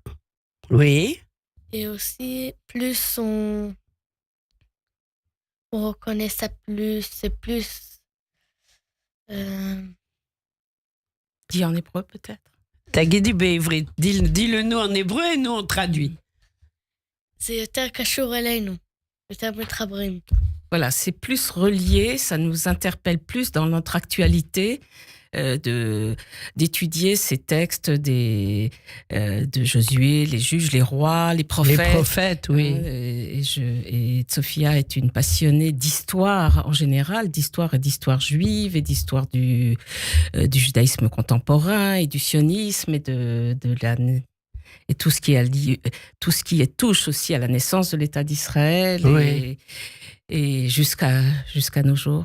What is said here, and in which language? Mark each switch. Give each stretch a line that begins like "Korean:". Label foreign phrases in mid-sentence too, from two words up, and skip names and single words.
French: Oui. Et aussi, plus on reconnaît ça plus. C'est plus... Dis en hébreu peut-être.
Hebrew: תגידי בעברית.
French: Dis-le nous en hébreu et nous on traduit.
Hebrew: זה יותר קשור אלינו, יותר מתחברים.
French: Voilà, c'est plus relié, ça nous interpelle plus dans notre actualité d'étudier ces textes de Josué, les juges, les rois, les prophètes. Les prophètes, oui. Et Sophia est une passionnée d'histoire en général, d'histoire juive et d'histoire du judaïsme contemporain et du sionisme et tout ce qui touche aussi à la naissance de l'État d'Israël et jusqu'à nos jours.